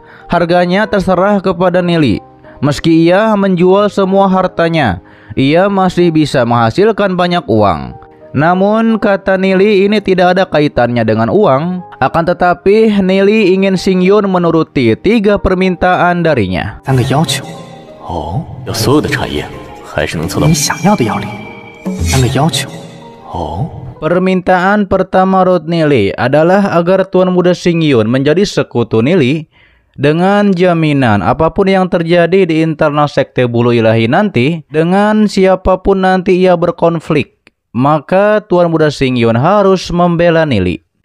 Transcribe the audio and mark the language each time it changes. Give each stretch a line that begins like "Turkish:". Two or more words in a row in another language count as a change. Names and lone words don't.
Indonesian: Harganya terserah kepada Nelly. Meski ia menjual semua hartanya, ia masih bisa menghasilkan banyak uang. Namun kata Nelly, ini tidak ada kaitannya dengan uang. Akan tetapi Nelly ingin Xingyun menuruti 3 permintaan darinya.
Chinese: 3个要求。哦，要所有的茶叶，还是能凑到你想要的药力。3个要求。哦。
Indonesian: Permintaan pertama Rodney adalah agar Tuan Muda Xingyun menjadi sekutu Nelly dengan jaminan apapun yang terjadi di internal sekte bulu ilahi nanti, dengan siapapun nanti ia berkonflik, maka Tuan Muda Xingyun harus membela Nelly.